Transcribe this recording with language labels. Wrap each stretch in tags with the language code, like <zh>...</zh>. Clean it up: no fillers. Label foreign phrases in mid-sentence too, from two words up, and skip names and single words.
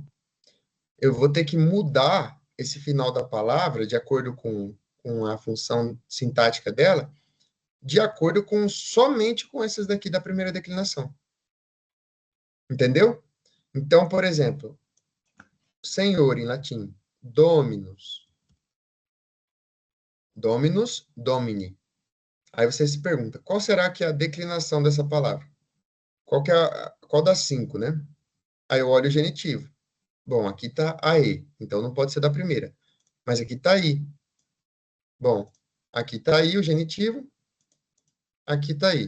<pt>Eu vou ter que mudar esse final da palavra de acordo com a função sintática dela, de acordo com somente com essas daqui da primeira declinação. Entendeu? Então, por exemplo, senhor em latim,</pt> <la>dominus. Dominus, domini.</la> <pt>Aí você se pergunta, qual será que é a declinação dessa palavra? Qual das 5, né? Aí eu olho o genitivo. Bom, aqui está a E, então não pode ser da primeira. Mas aqui está I. Bom, aqui está I o genitivo, aqui está I.</pt>